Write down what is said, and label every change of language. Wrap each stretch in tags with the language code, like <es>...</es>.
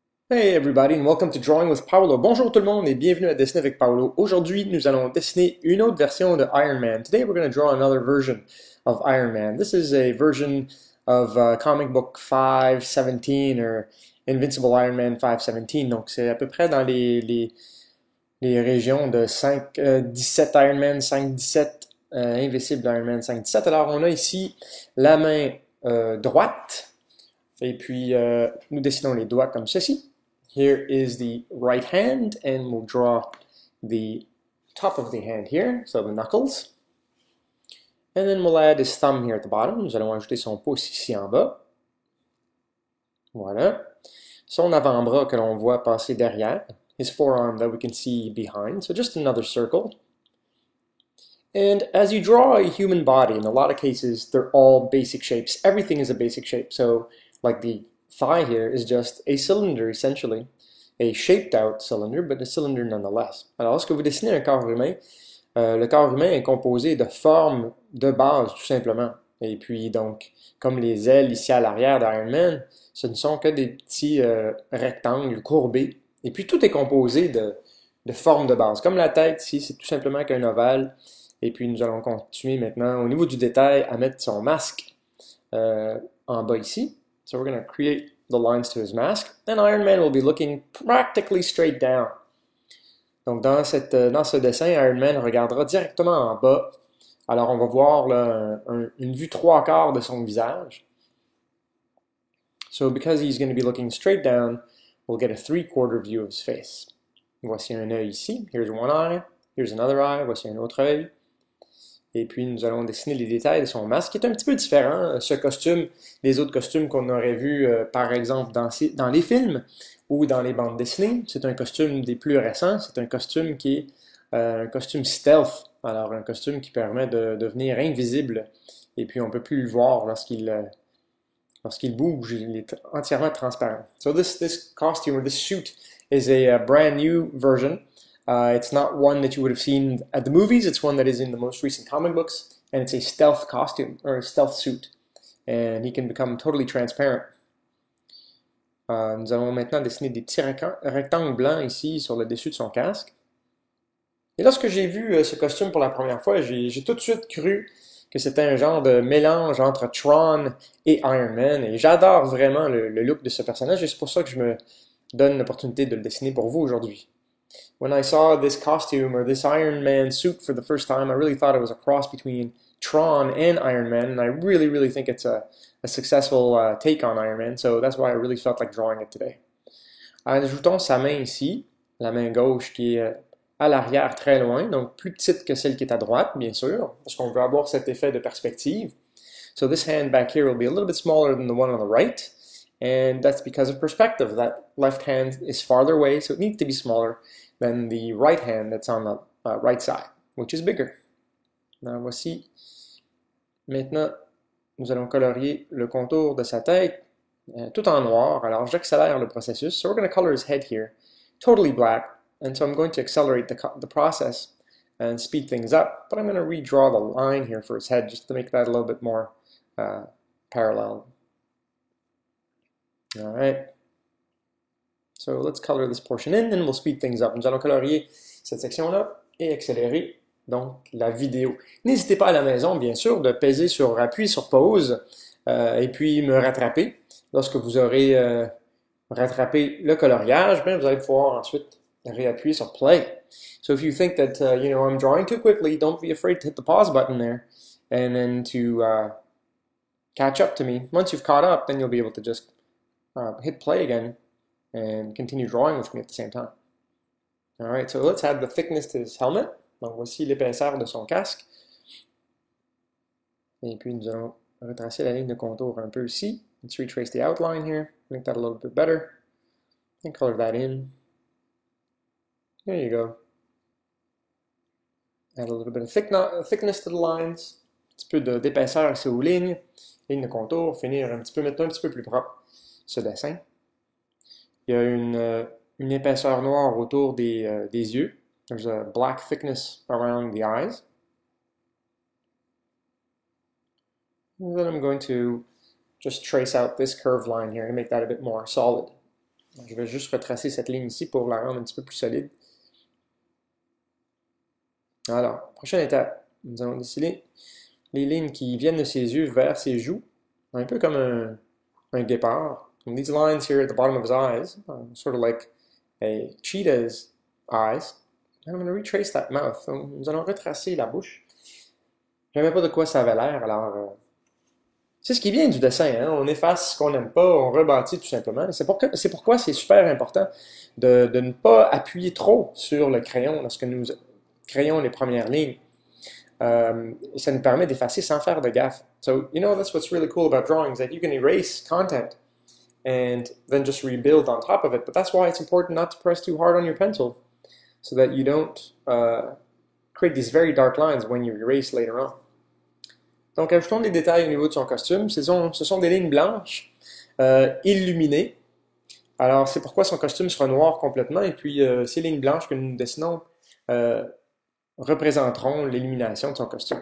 <en>Hey everybody and welcome to Drawing with Paolo.</en> <fr>Bonjour tout le monde et bienvenue à Dessiner avec Paolo. Aujourd'hui, nous allons dessiner une autre version de Iron Man.</fr> <en>Today we're going to draw another version of Iron Man. This is a version of comic book 517 or Invincible Iron Man 517.</en> <fr>Donc c'est à peu près dans les régions de 5-17 Iron Man, 5-17 Invincible Iron Man 5-17. Alors on a ici la main droite et puis nous dessinons les doigts comme ceci.</fr> <en>Here is the right hand, and we'll draw the top of the hand here, so the knuckles. And then we'll add his thumb here at the bottom.</en> <fr>Nous allons ajouter son pouce ici en bas. Voilà. Son avant-bras que l'on voit passer derrière.</fr> <en>His forearm that we can see behind. So just another circle. And as you draw a human body, in a lot of cases, they're all basic shapes. Everything is a basic shape. So like the thigh here is just a cylinder, essentially. A shaped out cylinder, but a cylinder nonetheless.</en> <fr>Alors, lorsque vous dessinez un corps humain, le corps humain est composé de formes de base, tout simplement. Et puis, donc, comme les ailes ici à l'arrière d'Iron Man, ce ne sont que des petits rectangles courbés. Et puis, tout est composé de formes de base. Comme la tête ici, c'est tout simplement qu'un ovale. Et puis, nous allons continuer maintenant, au niveau du détail, à mettre son masque en bas ici.</fr> <en>So we're going to create the lines to his mask, and Iron Man will be looking practically straight down.</en> <fr>Donc dans ce dessin, Iron Man regardera directement en bas. Alors on va voir là, une vue trois quarts de son visage.</fr> <en>So because he's going to be looking straight down, we'll get a three-quarter view of his face.</en> <fr>Voici un œil ici.</fr> <en>Here's one eye. Here's another eye.</en> <fr>Voici un autre œil. Et puis, nous allons dessiner les détails de son masque, qui est un petit peu différent, ce costume, des autres costumes qu'on aurait vus, par exemple, dans les films ou dans les bandes dessinées. C'est un costume des plus récents. C'est un costume qui est un costume stealth. Alors, un costume qui permet de devenir invisible. Et puis, on ne peut plus le voir lorsqu'il bouge. Il est entièrement transparent.</fr> <en>So this costume, or this suit, is a brand new version. It's not one that you would have seen at the movies. It's one that is in the most recent comic books, and it's a stealth costume or a stealth suit, and he can become totally transparent.</en> <fr>Nous allons maintenant dessiner des petits rectangles blancs ici sur le dessus de son casque. Et lorsque j'ai vu ce costume pour la première fois, j'ai tout de suite cru que c'était un genre de mélange entre Tron et Iron Man, et j'adore vraiment le look de ce personnage, et c'est pour ça que je me donne l'opportunité de le dessiner pour vous aujourd'hui.</fr> <en>When I saw this costume or this Iron Man suit for the first time, I really thought it was a cross between Tron and Iron Man, and I really, really think it's a successful take on Iron Man, so that's why I really felt like drawing it today.</en> <fr>Ajoutons sa main ici, la main gauche qui est à l'arrière très loin, donc plus petite que celle qui est à droite, bien sûr, parce qu'on veut avoir cet effet de perspective.</fr> <en>So this hand back here will be a little bit smaller than the one on the right, and that's because of perspective. That left hand is farther away, so it needs to be smaller than the right hand that's on the right side, which is bigger.</en> <fr>Alors voici. Maintenant, nous allons colorier le contour de sa tête tout en noir. Alors j'accélère le processus.</fr> <en>So we're going to color his head here totally black. And so I'm going to accelerate the process and speed things up. But I'm going to redraw the line here for his head just to make that a little bit more parallel. All right. So let's color this portion in and we'll speed things up.</en> <fr>Nous allons colorier cette section-là et accélérer donc la vidéo. N'hésitez pas à la maison, bien sûr, de peser sur appui, sur pause, et puis me rattraper. Lorsque vous aurez rattrapé le coloriage, bien, vous allez pouvoir ensuite réappuyer sur play.</fr> <en>So if you think that, I'm drawing too quickly, don't be afraid to hit the pause button there and then to catch up to me. Once you've caught up, then you'll be able to just hit play again and continue drawing with me at the same time. All right, so let's add the thickness to his helmet.</en> <fr>Donc voici l'épaisseur de son casque. Et puis nous allons retracer la ligne de contour un peu ici.</fr> <en>Let's retrace the outline here, make that a little bit better, and color that in. There you go. Add a little bit of thickness to the lines.</en> <fr>Un petit peu d'épaisseur ici aux lignes de contour, finir mettre un petit peu plus propre ce dessin. Il y a une épaisseur noire autour des yeux.</fr> <en>There's a black thickness around the eyes. And then I'm going to just trace out this curved line here to make that a bit more solid.</en> <fr>Je vais juste retracer cette ligne ici pour la rendre un petit peu plus solide. Alors, prochaine étape, nous allons dessiner les lignes qui viennent de ses yeux vers ses joues, un peu comme un guépard.</fr> <en>And these lines here at the bottom of his eyes, sort of like a cheetah's eyes. And I'm going to retrace that mouth.</en> <fr>Donc, nous allons retracer la bouche. Je ne savais pas de quoi ça avait l'air, alors c'est ce qui vient du dessin, hein? On efface ce qu'on n'aime pas, on rebâtit tout simplement. C'est pourquoi c'est super important de ne pas appuyer trop sur le crayon lorsque nous créons les premières lignes. Ça nous permet d'effacer sans faire de gaffe.</fr> <en>So, you know, that's what's really cool about drawings, that you can erase content and then just rebuild on top of it. But that's why it's important not to press too hard on your pencil so that you don't create these very dark lines when you erase later on.</en> <fr>Donc, ajoutons des détails au niveau de son costume. Ce sont des lignes blanches illuminées. Alors, c'est pourquoi son costume sera noir complètement. Et puis, ces lignes blanches que nous dessinons représenteront l'illumination de son costume.</fr>